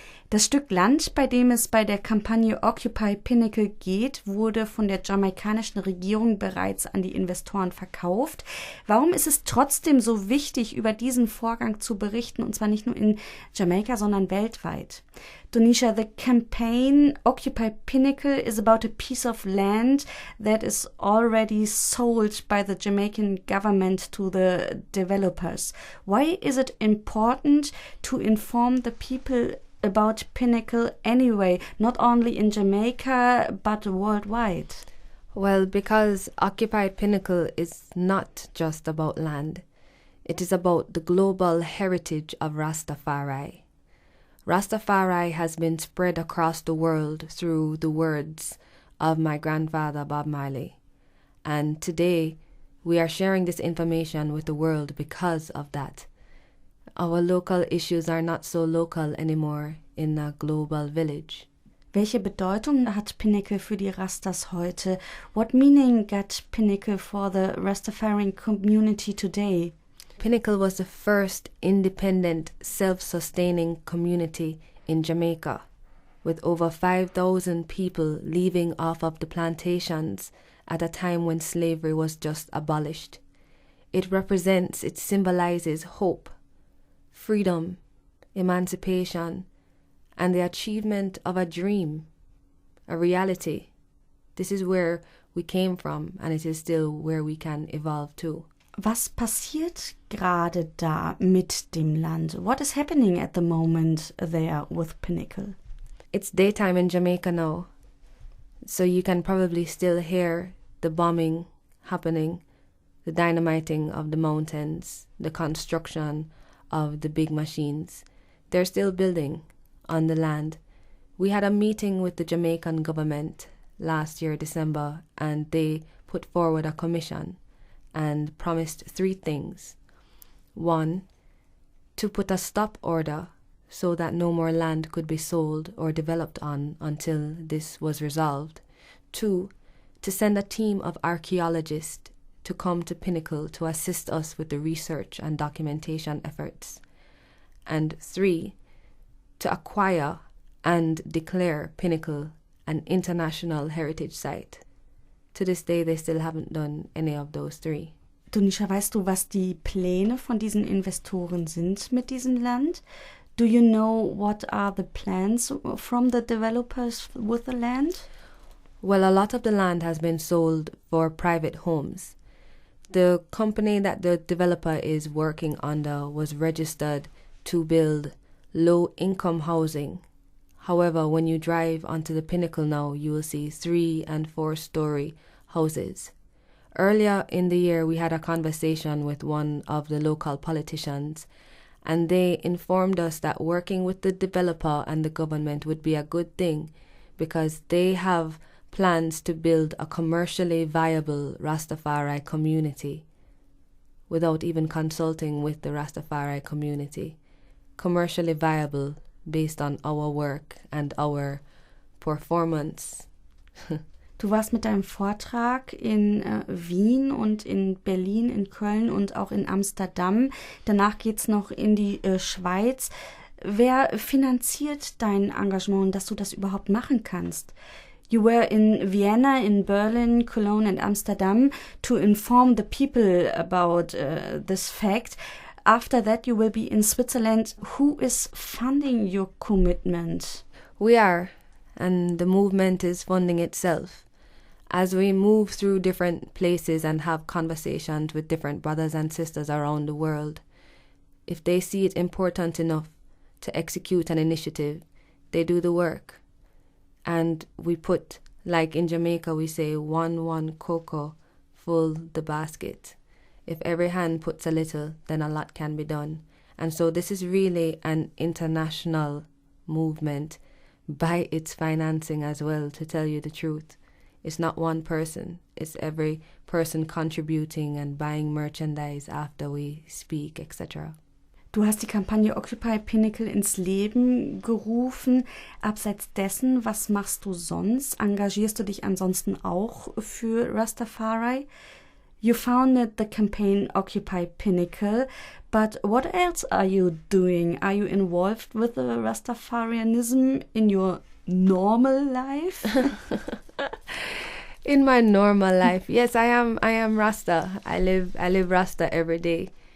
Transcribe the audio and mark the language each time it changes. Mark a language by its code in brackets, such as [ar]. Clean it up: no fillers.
[de] Das Stück Land, bei dem es bei der Kampagne Occupy Pinnacle geht, wurde von der jamaikanischen Regierung bereits an die Investoren verkauft. Warum ist es trotzdem so wichtig, über diesen Vorgang zu berichten, und zwar nicht nur in Jamaika, sondern weltweit? [en] Donisha, the campaign Occupy Pinnacle is about a piece of land that is already sold by the Jamaican government to the developers. Why is it important to inform the people about Pinnacle anyway, not only in Jamaica but worldwide? Well, because Occupied Pinnacle is not just about land. It is about the global heritage of Rastafari. Rastafari has been spread across the world through the words of my grandfather Bob Marley. And today we are sharing this information with the world because of that. Our local issues are not so local anymore in a global village. [de] Welche Bedeutung hat Pinnacle für die Rastas heute? [en] What meaning got Pinnacle for the Rastafarian community today? Pinnacle was the first independent, self-sustaining community in Jamaica, with over 5,000 people leaving off of the plantations at a time when slavery was just abolished. It symbolizes hope, freedom, emancipation, and the achievement of a dream, a reality. This is where we came from, and it is still where we can evolve to. [de] Was passiert gerade da mit dem Land? [en] What is happening at the moment there with Pinnacle? It's daytime in Jamaica now, so you can probably still hear the bombing happening, the dynamiting of the mountains, the construction of the big machines. They're still building on the land. We had a meeting with the Jamaican government last year, December, and they put forward a commission and promised 3 things. 1, to put a stop order so that no more land could be sold or developed on until this was resolved. 2, to send a team of archaeologists to come to Pinnacle to assist us with the research and documentation efforts. And 3, to acquire and declare Pinnacle an international heritage site. To this day, they still haven't done any of those 3. [de] Donisha, weißt du, was die Pläne von diesen Investoren sind mit diesem Land? [en] Do you know what are the plans from the developers with the land? Well, a lot of the land has been sold for private homes. The company that the developer is working under was registered to build low-income housing. However, when you drive onto the Pinnacle now, you will see 3- and 4-story houses. Earlier in the year, we had a conversation with one of the local politicians, and they informed us that working with the developer and the government would be a good thing because they have plans to build a commercially viable Rastafari community without even consulting with the Rastafari community. Commercially viable based on our work and our performance. [de] Du warst mit deinem Vortrag in Wien und in Berlin, in Köln und auch in Amsterdam. Danach geht's noch in die Schweiz. Wer finanziert dein Engagement, dass du das überhaupt machen kannst? [en] You were in Vienna, in Berlin, Cologne and Amsterdam to inform the people about this fact. After that, you will be in Switzerland. Who is funding your commitment? We are, and the movement is funding itself. As we move through different places and have conversations with different brothers and sisters around the world, if they see it important enough to execute an initiative, they do the work. And we put, like in Jamaica, we say, one cocoa, full the basket. If every hand puts a little, then a lot can be done. And so this is really an international movement by its financing as well, to tell you the truth. It's not one person. It's every person contributing and buying merchandise after we speak, etc. [de] Du hast die Kampagne Occupy Pinnacle ins Leben gerufen. Abseits dessen, was machst du sonst? Engagierst du dich ansonsten auch für Rastafari? [en] You founded the campaign Occupy Pinnacle, but what else are you doing? Are you involved with the Rastafarianism in your normal life? In my normal life, yes, I am Rasta. I live Rasta every day.